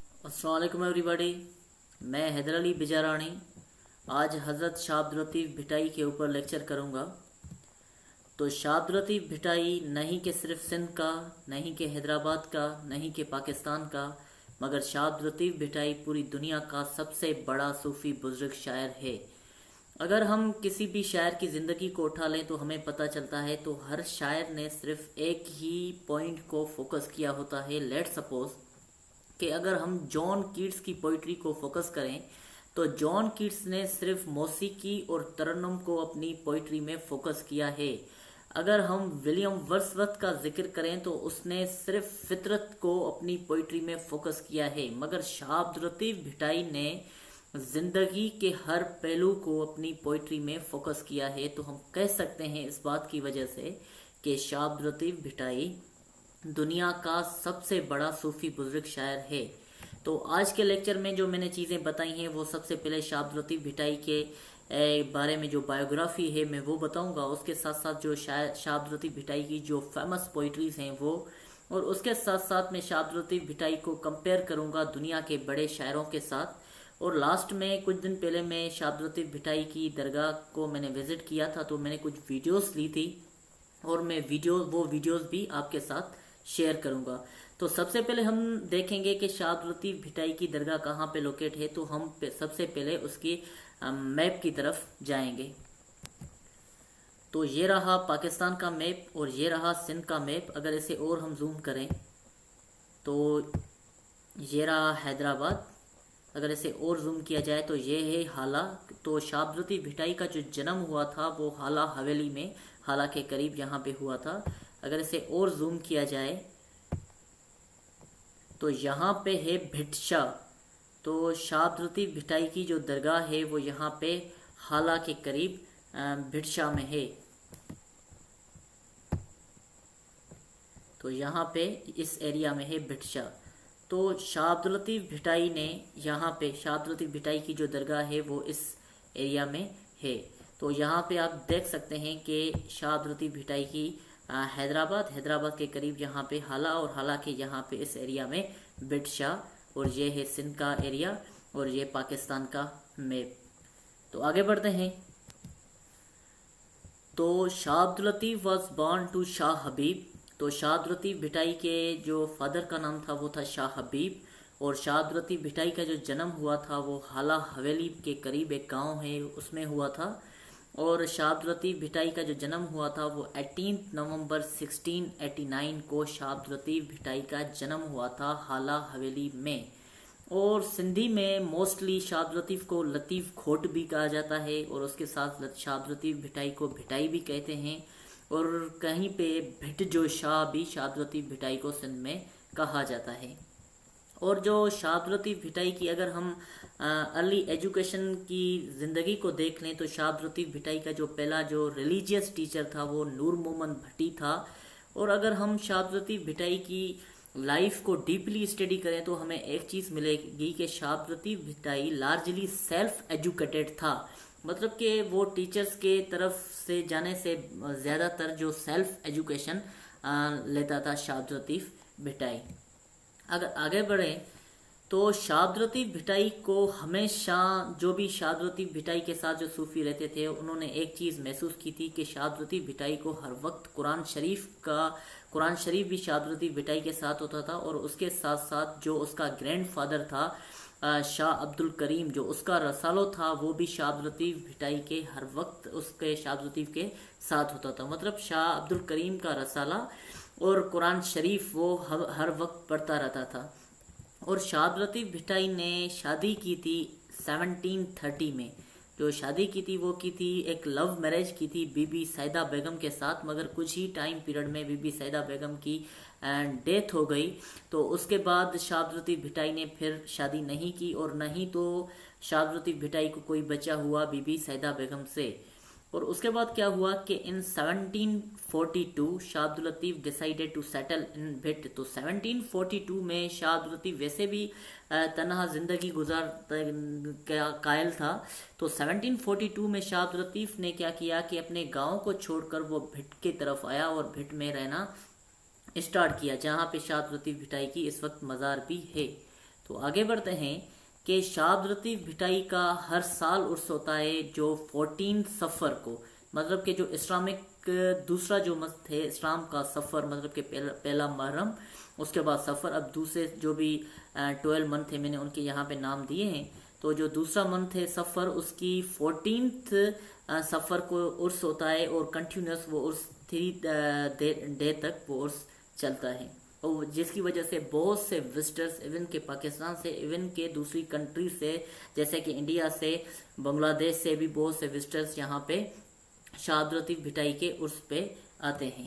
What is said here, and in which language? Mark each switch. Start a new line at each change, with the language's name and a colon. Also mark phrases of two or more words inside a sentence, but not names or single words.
Arabic: السلام عليكم एवरीबॉडी।
Urdu: میں حیدر علی بجارانی آج حضرت شاہ عبد اللطیف بھٹائی کے اوپر لیکچر کروں گا. تو شاہ عبد اللطیف بھٹائی نہیں کہ صرف سندھ کا، نہیں کہ حیدرآباد کا، نہیں کہ پاکستان کا، مگر شاہ عبد اللطیف بھٹائی پوری دنیا کا سب سے بڑا صوفی بزرگ شاعر ہے. اگر ہم کسی بھی شاعر کی زندگی کو اٹھا لیں تو ہمیں پتا چلتا ہے تو ہر شاعر نے صرف ایک ہی پوائنٹ کو فوکس کیا ہوتا ہے.
English: let suppose
Urdu: کہ اگر ہم جان کیٹس کی پوئٹری کو فوکس کریں تو جان کیٹس نے صرف موسیقی اور ترنم کو اپنی پوئٹری میں فوکس کیا ہے. اگر ہم ولیم ورڈزورتھ کا ذکر کریں تو اس نے صرف فطرت کو اپنی پوئٹری میں فوکس کیا ہے، مگر شاہ عبد اللطیف بھٹائی نے زندگی کے ہر پہلو کو اپنی پوئٹری میں فوکس کیا ہے. تو ہم کہہ سکتے ہیں اس بات کی وجہ سے کہ شاہ عبد اللطیف بھٹائی دنیا کا سب سے بڑا صوفی بزرگ شاعر ہے. تو آج کے لیکچر میں جو میں نے چیزیں بتائی ہیں وہ سب سے پہلے شاہ عبد اللطیف بھٹائی کے بارے میں جو بائیوگرافی ہے میں وہ بتاؤں گا. اس کے ساتھ ساتھ جو شاہ عبد اللطیف بھٹائی کی جو
English: famous poetries
Urdu: ہیں وہ، اور اس کے ساتھ ساتھ میں شاہ عبد اللطیف بھٹائی کو کمپیئر کروں گا دنیا کے بڑے شاعروں کے ساتھ. اور لاسٹ میں کچھ دن پہلے میں شاہ عبد اللطیف بھٹائی کی درگاہ کو میں نے وزٹ کیا تھا، تو میں نے کچھ ویڈیوز لی تھی اور میں وہ ویڈیوز بھی آپ کے ساتھ شیئر کروں گا. تو سب سے پہلے ہم دیکھیں گے کہ شاہ عبد اللطیف بھٹائی کی درگاہ کہاں پہ لوکیٹ ہے. تو ہم سب سے پہلے اس کی میپ کی طرف جائیں گے. تو یہ رہا پاکستان کا میپ اور یہ رہا سندھ کا میپ. اگر اسے اور ہم زوم کریں تو یہ رہا حیدرآباد. اگر اسے اور زوم کیا جائے تو یہ ہے ہالا۔ تو شاہ عبد اللطیف بھٹائی کا جو جنم ہوا تھا وہ ہالا حویلی میں، ہالا کے قریب یہاں پہ ہوا تھا. اگر اسے اور زوم کیا جائے تو یہاں پہ ہے بھٹ شاہ. تو شاہ عبد اللطیف بھٹائی کی جو درگاہ ہے وہ یہاں پہ ہالا کے قریب بھٹ شاہ میں ہے. تو یہاں پہ اس ایریا میں ہے بھٹ شاہ. تو شاہ عبد اللطیف بھٹائی نے یہاں پہ شاہ عبد اللطیف بھٹائی کی جو درگاہ ہے وہ اس ایریا میں ہے. تو یہاں پہ آپ دیکھ سکتے ہیں کہ شاہ عبد اللطیف بھٹائی کی حیدرآباد کے قریب یہاں پہ ہالا، اور ہالا کے یہاں پہ اس ایریا میں بھٹ شاہ، اور یہ ہے سندھ کا ایریا اور یہ پاکستان کا میپ. تو آگے بڑھتے ہیں۔ تو
English: Shah Abdul Latif was born to Shah Habib.
Urdu: تو شاہ عبد اللطیف بھٹائی کے جو فادر کا نام تھا وہ تھا شاہ حبیب، اور شاہ عبد اللطیف بھٹائی کا جو جنم ہوا تھا وہ ہالا حویلی کے قریب ایک گاؤں ہے اس میں ہوا تھا. اور شاہ عبد اللطیف بھٹائی کا جو جنم ہوا تھا وہ 18 نومبر 1689 کو شاہ عبد اللطیف بھٹائی کا جنم ہوا تھا ہالا حویلی میں. اور سندھی میں موسٹلی شاہ عبد اللطیف کو لطیف گھوٹ بھی کہا جاتا ہے، اور اس کے ساتھ شاہ عبد اللطیف بھٹائی کو بھٹائی بھی کہتے ہیں، اور کہیں پہ بھٹ جو شاہ بھی شاہ عبد اللطیف بھٹائی کو سندھ میں کہا جاتا ہے. اور جو شاہ عبد اللطیف بھٹائی کی اگر ہم
English: early education
Urdu: کی زندگی کو دیکھ لیں تو شاہ عبد اللطیف بھٹائی کا جو پہلا جو
English: religious teacher
Urdu: تھا وہ نور محمد بھٹی تھا. اور اگر ہم شاہ عبد اللطیف بھٹائی کی لائف کو
English: deeply study
Urdu: کریں تو ہمیں ایک چیز ملے گی کہ شاہ عبد اللطیف بھٹائی
English: largely self educated
Urdu: تھا. مطلب کہ وہ ٹیچرز کے طرف سے جانے سے زیادہ تر جو
English: self education
Urdu: لیتا تھا شاہ عبد اللطیف بھٹائی. اگر آگے بڑھیں تو شاہ عبد اللطیف بھٹائی کو ہمیشہ جو بھی شاہ عبد اللطیف بھٹائی کے ساتھ جو صوفی رہتے تھے انہوں نے ایک چیز محسوس کی تھی کہ شاہ عبد اللطیف بھٹائی کو ہر وقت قرآن شریف بھی شاہ عبد اللطیف بھٹائی کے ساتھ ہوتا تھا. اور اس کے ساتھ ساتھ جو اس کا گرینڈفادر تھا شاہ عبد الکریم، جو اس کا رسالو تھا وہ بھی شاہ عبد اللطیف بھٹائی کے ہر وقت اس کے شاہ عبد اللطیف کے ساتھ ہوتا تھا. مطلب شاہ عبد الکریم کا رسالہ اور قرآن شریف وہ ہر وقت پڑھتا رہتا تھا. اور شاہ عبد اللطیف بھٹائی نے شادی کی تھی 1730 میں. جو شادی کی تھی وہ کی تھی ایک
English: love marriage
Urdu: کی تھی بی بی سعیدہ بیگم کے ساتھ، مگر کچھ ہی
English: time period
Urdu: میں بی بی سعیدہ بیگم کی ڈیتھ ہو گئی. تو اس کے بعد شاہ عبد اللطیف بھٹائی نے پھر شادی نہیں کی، اور نہیں تو شاہ عبد اللطیف بھٹائی کو کوئی بچہ ہوا بی بی سعیدہ بیگم سے. اور اس کے بعد کیا ہوا کہ
English: in 1742 Shah Abdul Latif decided to settle in Bhit.
Urdu: تو 1742 میں شاہ عبد اللطیف ویسے بھی تنہا زندگی گزار قائل تھا. تو 1742 میں شاہ عبد اللطیف نے کیا کیا کہ اپنے گاؤں کو چھوڑ کر وہ بھٹ کی طرف آیا اور بھٹ میں رہنا اسٹارٹ کیا، جہاں پہ شاہ عبد اللطیف بھٹائی کی اس وقت مزار بھی ہے. تو آگے بڑھتے ہیں کہ شاد لطیف بھٹائی کا ہر سال عرس ہوتا ہے جو 14 صفر کو، مطلب کہ جو اسلامک دوسرا جو مست ہے اسلام کا صفر، مطلب کہ پہلا محرم، اس کے بعد صفر. اب دوسرے جو بھی 12 منتھ ہے میں نے ان کے یہاں پہ نام دیے ہیں. تو جو دوسرا منتھ ہے صفر، اس کی 14th صفر کو عرس ہوتا ہے اور کنٹینیوس وہ عرس 3 ڈے تک وہ عرس چلتا ہے، اور جس کی وجہ سے بہت سے وزیٹرز ایون کے پاکستان سے، ایون کے دوسری کنٹری سے، جیسے کہ انڈیا سے، بنگلہ دیش سے بھی بہت سے وزیٹرز یہاں پہ شاد لطیف بھٹائی کے عرس پہ آتے ہیں.